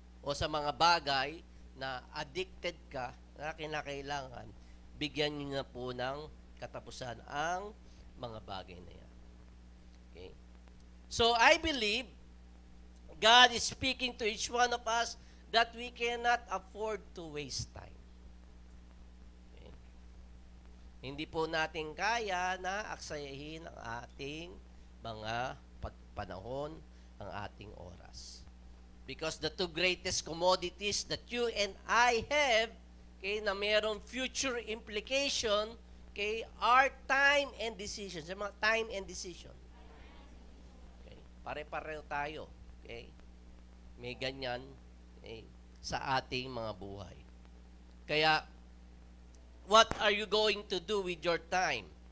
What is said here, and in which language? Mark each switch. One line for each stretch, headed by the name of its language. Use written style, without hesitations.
Filipino: O sa mga bagay na addicted ka, na kinakailangan, bigyan nyo na po ng katapusan ang mga bagay na yan.
English: Okay? So, I believe God is speaking to each one of us that we cannot afford to waste time. Okay?
Filipino: Hindi po natin kaya na aksayahin ang ating mga panahon, ang ating oras.
English: Because the two greatest commodities that you and I have, okay,
Filipino: na mayroong
English: future implication, okay, are time and decision.
Filipino: Sa mga
English: time and decision.
Filipino: Okay, pare-pareho tayo. Okay? May ganyan, okay, sa ating mga buhay.
English: Kaya, what are you going to do with your time?